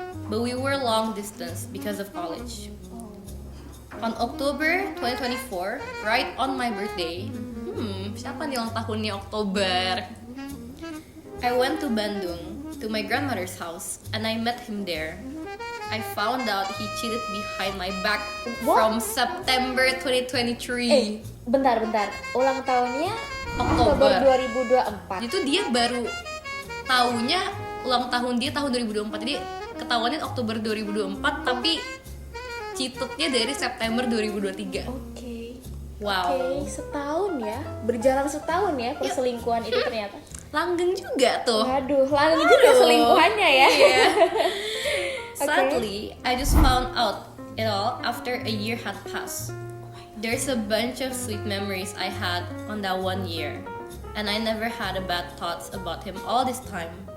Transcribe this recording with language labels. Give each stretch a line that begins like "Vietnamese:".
English: But we were long distance because of college. On October 2024, right on my birthday,
Indonesian: siapa nih ulang tahunnya Oktober?
English: I went to Bandung, to my grandmother's house, and I met him there. I found out he cheated behind my back from September 2023.
Indonesian: Bentar. Ulang tahunnya Oktober 2024. Itu dia baru tahunya ulang tahun dia tahun 2024. Jadi ketahuannya Oktober 2024, tapi cheatednya dari September 2023. Oke. Wow. Oke, setahun ya. Berjalan setahun ya perselingkuhan itu ternyata. Langgeng juga tuh. Waduh, langgeng juga selingkuhannya ya. Iya.
English: Sadly, I just found out it all after a year had passed. There's a bunch of sweet memories I had on that 1 year, and I never had a bad thoughts about him all this time.